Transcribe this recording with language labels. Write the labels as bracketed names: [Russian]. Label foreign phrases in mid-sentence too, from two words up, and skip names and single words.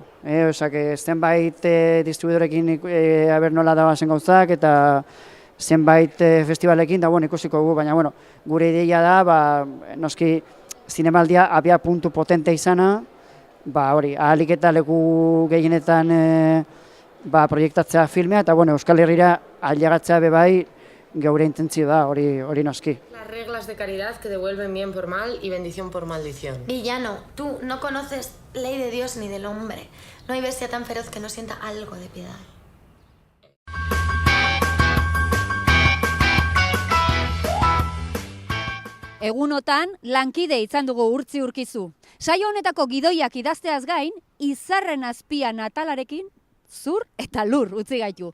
[Basque] Zenbait distribuidorekin aber nola da zen gauzak, eta zenbait festivalekin, da, ikusiko gu, baina, gure ideia da, noski zinemaldia abia puntu potente izana, ahalik eta leku gehienetan proiektatzea filmea, eta, Euskal Herrira ailegatzea bebai geure intentzio da, hori noski. [Spanish] Las reglas de caridad que devuelven bien por mal y bendición por maldición. Villano, tú no conoces ley de Dios ni del hombre. No hay bestia tan feroz que no sienta algo de piedad. [Basque] Egunotan, lankide izan dugu Urtzi Urkizu. Saio honetako gidoiak idazteaz gain, izarren azpian atalarekin, zur eta lur utzi gaitu.